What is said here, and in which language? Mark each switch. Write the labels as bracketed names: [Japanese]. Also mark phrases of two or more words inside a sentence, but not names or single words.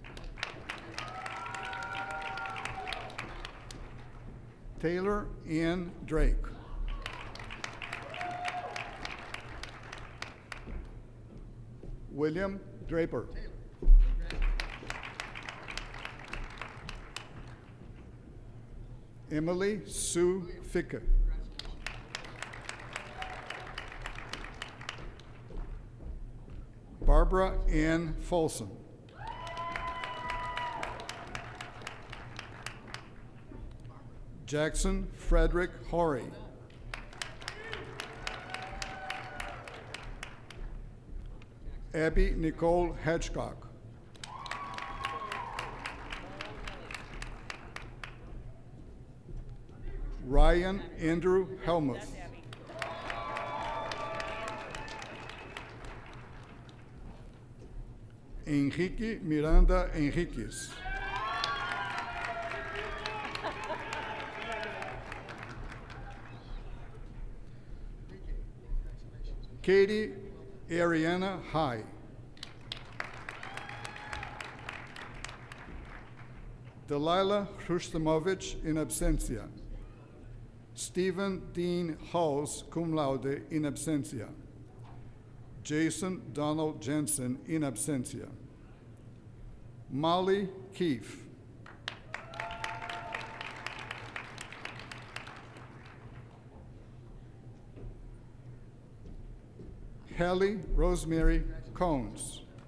[English] Taylor Ian Drake. William Draper. Emily Sue Ficke. Barbara Ann Folsom. Jackson Frederick Horry. Abby Nicole Hedgecock. Ryan Andrew Helmuth. Enrique Miranda Enriquez. Katie Ariana High. Delilah Hrustamovich [Latin] in absentia. [English] Stephen Dean Halls, [Latin] cum laude, in absentia. [English] Jason Donald Jensen, [Latin] in absentia. [English] Molly Keefe. Hallie Rosemary Cones.